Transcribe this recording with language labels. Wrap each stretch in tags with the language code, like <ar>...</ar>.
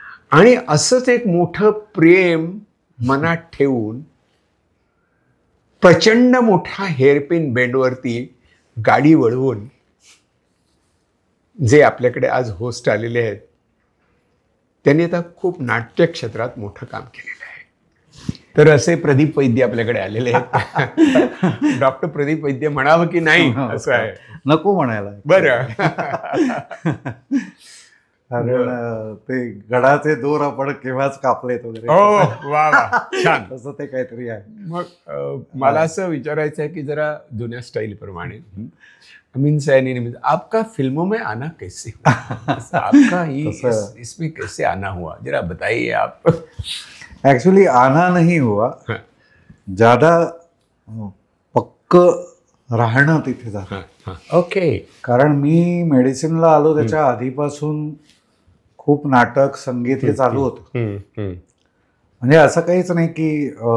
<mr>आणि असंच एक मोठं प्रेम मनात ठेवून प्रचंड मोठा हेअरपिन बेंडवरती गाडी वळवून जे आपल्याकडे आज होस्ट आलेले आहेत त्यांनी आता खूप नाट्य क्षेत्रात मोठं काम केलेलं आहे. तर असे प्रदीप वैद्य आपल्याकडे आलेले आहेत. डॉक्टर प्रदीप वैद्य म्हणावं की नाही असं आहे. नको म्हणायला. बरं. कारण ते गडाचे दोर आपण केव्हाच कापलेत वगैरे. हो, वा वा, छान. तसं ते काहीतरी आहे. मग मला असं विचारायचं आहे की जरा जुन्या स्टाईल प्रमाणे अमीन सयानी ने</mr> <hi>आपका फिल्मों में आना कैसे आपका इसमें कैसे आना हुआ, जरा बताइए आप.</hi> <mr>एक्चुअली</mr> <hi>आना नहीं हुआ,</hi> <mr>ज्यादा पक्क राहणं तिथे झालं. ओके. कारण मी मेडिसिनला आलो त्याच्या आधीपासून खूप नाटक, संगीत हे चालू होतं. म्हणजे असं काहीच नाही की</mr>